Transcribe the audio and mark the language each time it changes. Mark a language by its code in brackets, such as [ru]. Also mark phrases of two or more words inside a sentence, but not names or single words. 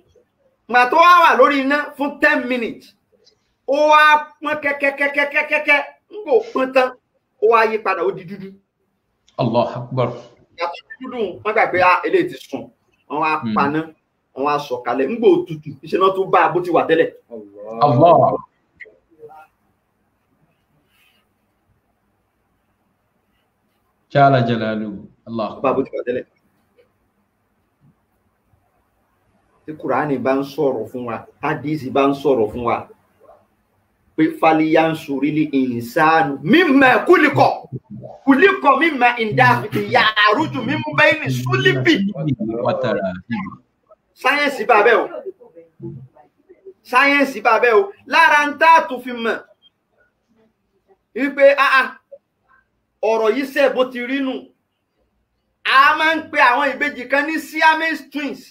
[yo] Mà tó wá wà lórí iná fún 10 minutes. Ó wá pọ́n kẹ́kẹ́kẹ́kẹ́kẹ́kẹ́ ń bò pọ́n tán, ó wá yí padà ó di dúdú. [ar] الله أكبر. [yo] Yàtọ̀ dúdú wọ́n gbà pé eléyìí ti sùn, wọ́n wá paná, wọ́n wá sọ̀kalẹ̀ ń gbò tutù, iṣẹ́ náà tó bá bó ti wà tẹ́lẹ̀. [ar] الله جل جلاله الله. [yo] Bá bó ti wà tẹ́lẹ̀. Tí Kùránì bá ń sọ̀rọ̀ fún wa, Hádísì bá ń sọ̀rọ̀ fún wa, pé [ar] فلينظر الإنسان مما خلق مما اندفق يخرج من بين صلب. [yo] Sáyẹ́nsì bá bẹ́ o. Sáyẹ́nsì bá bẹ́ o. Lára ń tá tó fi mọ̀ wípé ọ̀rọ̀ yìí ṣe bó ti rí nù. A máa ń pe àwọn ìbejì kan ní [en] Siamese twins.